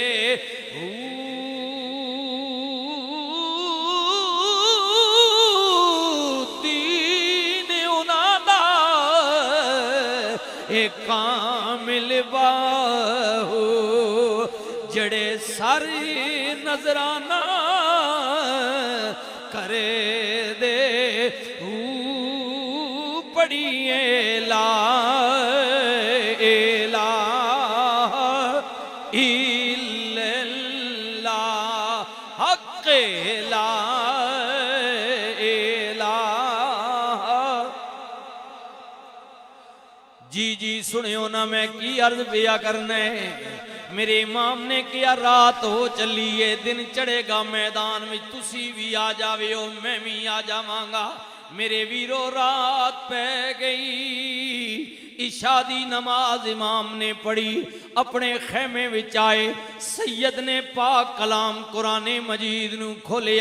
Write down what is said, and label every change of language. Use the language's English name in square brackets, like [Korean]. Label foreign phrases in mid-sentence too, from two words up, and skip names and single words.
[Punjabi] دین اونہاں دا اک کامل باہو، جیہڑے ساری نذرانہ کرے دے، پڑھیے [Arabic] لا إله إلا الله حق لا إله. [Punjabi] جی جی سنیو نا میں کی عرض پیا کرنے، میرے امام نے کیہا رات ہو چلی اے دن چڑھے گا میدان میں تسیں وی آ جاوے ہو، میں وی آ جاواں گا. میرے ویرو رات پے گئی، عشاء دی نماز امام نے پڑھی، اپنے خیمے وچ آئے، سید نے پاک کلام قرآن مجید نوں کھولیا.